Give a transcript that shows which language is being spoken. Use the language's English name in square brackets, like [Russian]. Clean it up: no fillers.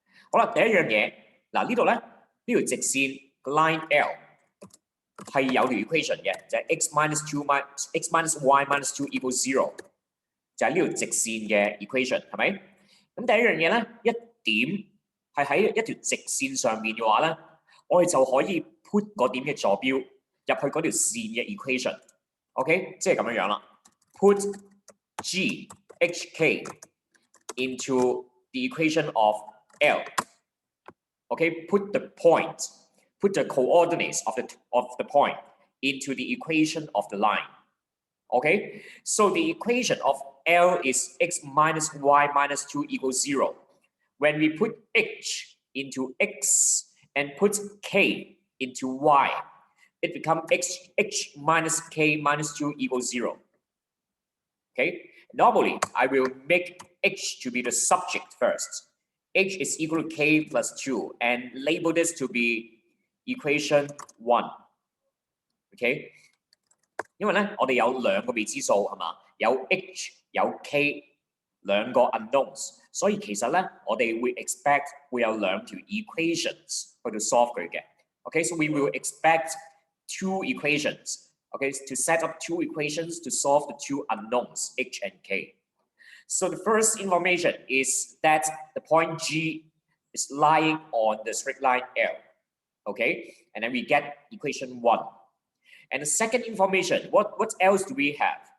[Cantonese] 好啦，第一樣嘢，嗱呢度咧呢條直線個 line L 係有條 equation 嘅，就係 [English] x minus y minus 2 equals 0， [Cantonese] 就係呢條直線嘅 equation 係咪？咁第一樣嘢咧，一點係喺一條直線上面嘅話咧，我哋就可以 put 嗰點嘅坐標入去嗰條線嘅 equation。OK， 即係咁樣樣啦。 [English] Put G H K into the equation of L. Okay, put the coordinates of the point into the equation of the line. Okay, so the equation of L is x minus y minus 2 equals 0. When we put h into x and put k into y, it becomes h minus k minus 2 equals 0. Okay, normally I will make h to be the subject first. H is equal to k plus 2 and label this to be equation 1. [Cantonese] Okay, 因為咧我哋有兩個未知數係嘛，有 h 有 k 兩個 unknowns， 所以其實咧我哋會 expect 會有兩條 equations 去到 solve 佢嘅。 [English] Okay, so we will expect two equations. Okay, to set up two equations to solve the two unknowns h and k. So the first information is that the point G is lying on the straight line L. Okay, and then we get equation 1. And the second information, what else do we have?